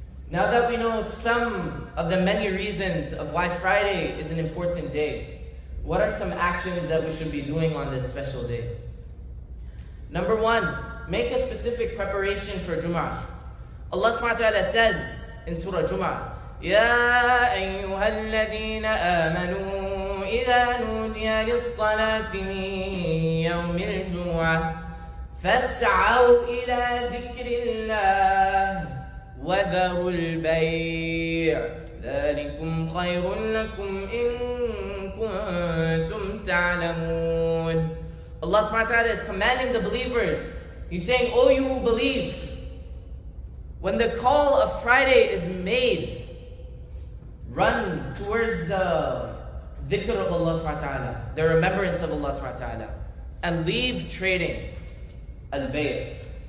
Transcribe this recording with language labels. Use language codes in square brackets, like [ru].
[en] Now that we know some of the many reasons of why Friday is an important day, what are some actions that we should be doing on this special day? Number 1, make a specific preparation for Jummah. Allah subhanahu wa ta'ala says in Surah Jummah, [ar] يَا أَيُّهَا الَّذِينَ آمَنُوا إِذَا نُودِيَ لِلصَّلَاةِ مِنْ يَوْمِ الْجُمُعَةِ فَاسْعَوْا إِلَى ذِكْرِ اللَّهِ وَذَرُوا الْبَيْعَ ذَلِكُمْ خَيْرٌ لَكُمْ إِن كُنْتُمْ تَعْلَمُونَ. [en] Allah subhanahu wa ta'ala is commanding the believers He's saying, "O you who believe, when the call of Friday is made, run towards the dhikr of Allah subhanahu wa ta'ala, the remembrance of Allah subhanahu wa ta'ala, and leave trading." Al-bay'.